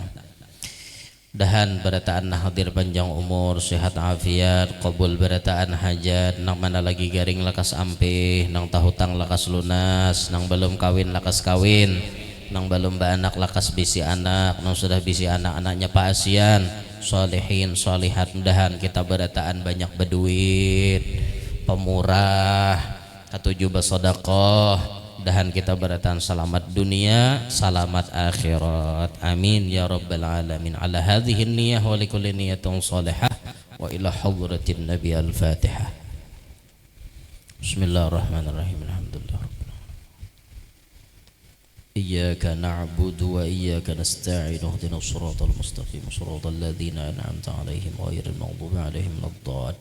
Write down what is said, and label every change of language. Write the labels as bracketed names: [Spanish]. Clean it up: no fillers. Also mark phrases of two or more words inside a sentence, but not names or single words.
[Banjar] Dahan berataan hadir panjang umur, sehat afiat, qabul berataan hajat, nang mana lagi garing lakas ampe, nang tahutang lakas lunas, nang belum kawin lakas kawin, nang belum anak lakas bisi anak, nang sudah bisi anak-anaknya paasian, solehin, solehat. Dahan kita berataan banyak berduit, pemurah, ketujuh bersedekah, dahan kita beratan selamat dunia, selamat akhirat. [Arabic] آمين يا رب العالمين. على هذه النية ولكل نية صالحة وإلى حضرة النبي الفاتحة. بسم الله الرحمن الرحيم. الحمد لله. إياك نعبد وإياك نستعين. اهدنا الصراط المستقيم، صراط الذين أنعمت عليهم غير المغضوب عليهم ولا الضالين.